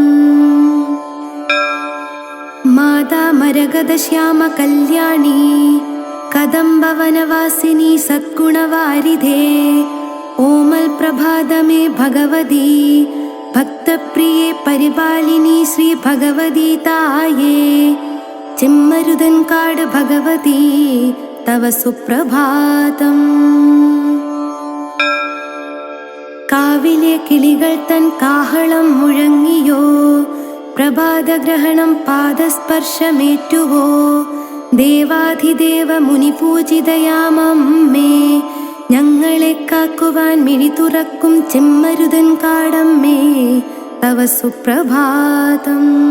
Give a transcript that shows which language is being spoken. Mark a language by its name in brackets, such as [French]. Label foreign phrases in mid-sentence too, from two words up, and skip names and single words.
[Sanskrit] माता मरगदश्यामकल्याणी कदम्बवनवासिनी सद्गुणवारिधे [Malayalam] ഓമൽ പ്രഭാതമേ [Sanskrit] भगवती भक्तप्रिये परिपालिनी श्री भगवती ताये चिम्मरुदन्काड भगवती तव सुप्रभातम्। [Malayalam] കാവിലെ കിളികൾ തൻ കാഹളം മുഴങ്ങിയോ പ്രഭാതഗ്രഹണം പാദസ്പർശമേറ്റുവോ ദേവാധിദേവ മുനിപൂജിതയാമമ്മേ ഞങ്ങളെ കാക്കുവാൻ മിഴി തുറക്കും ചെമ്മരുതൻകാടമ്മേ തവ സുപ്രഭാതം।